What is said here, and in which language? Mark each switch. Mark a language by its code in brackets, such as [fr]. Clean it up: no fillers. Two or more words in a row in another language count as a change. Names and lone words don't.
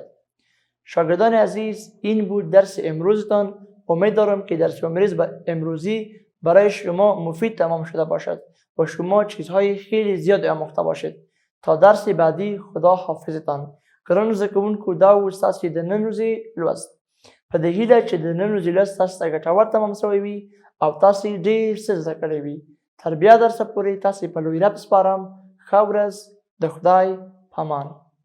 [fa] شاگردان عزیز، این بود درس امروزتان. امیدوارم که درس امروزی برای شما مفید تمام شده باشد و شما چیزهای خیلی زیاد آموخته باشید. تا درس بعدی، خدا حافظتان. [ps] ګرانو زده کوونکو، دا و ستاسې د نن ورځې لوست. په دې هیله چې د نن ورځې لوست تاسو ته ګټور تمام شوی وي او تاسې ډېر څه زده کړی وي. تر بیا درسه پورې تاسې په لوی رب سپارم. ښه ورځ. د خدای په امان.